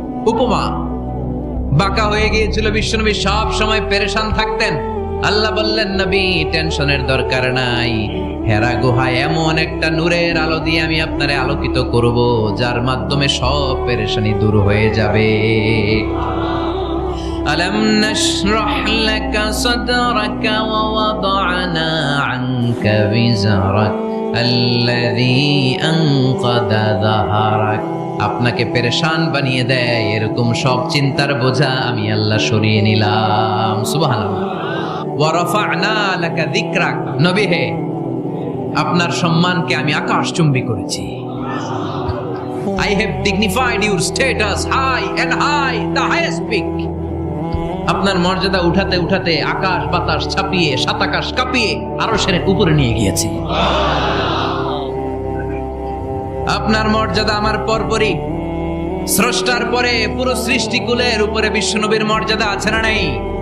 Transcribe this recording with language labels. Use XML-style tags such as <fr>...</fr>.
<bn>উপমা, বাঁকা হয়ে গিয়েছিল। বিশ্বনবী সব সময় পেরেশান থাকতেন। আল্লাহ বললেন, নবী, টেনশনের দরকার নাই। হেরা গুহায় এমন একটা নূরের আলো দিয়ে আমি আপনারে আলোকিত করব, যার মাধ্যমে সব পেরেশানি দূর হয়ে যাবে।</bn> <ar>ألم نشرح لك صدرك ووضعنا عنك وزرك الذي أنقض ظهرك।</ar> <bn>আপনাকে পেরেশান বানিয়ে দেয় এরকম সব চিন্তার বোঝা আমি আল্লাহ সরিয়ে নিলাম। সুবহানাল্লাহ।</bn> <ar>ওয়া রাফা'না লাকা যিকরাক।</ar> <bn>নবী হে, আপনার সম্মানকে আমি আকাশচুম্বী করেছি।</bn> <en>I have dignified your status high and high, the highest peak.</en> <bn>আপনার মর্যাদা উঠাতে উঠাতে আকাশ বাতাস ছাপিয়ে সাত আকাশ কাঁপিয়ে আরশের উপরে নিয়ে গিয়েছি। আপনার মর্যাদা আমার পরপরই, স্রষ্টার পরে পুরো সৃষ্টিকুলের উপরে বিশ্বনবীর মর্যাদা আছে না নাই?</bn>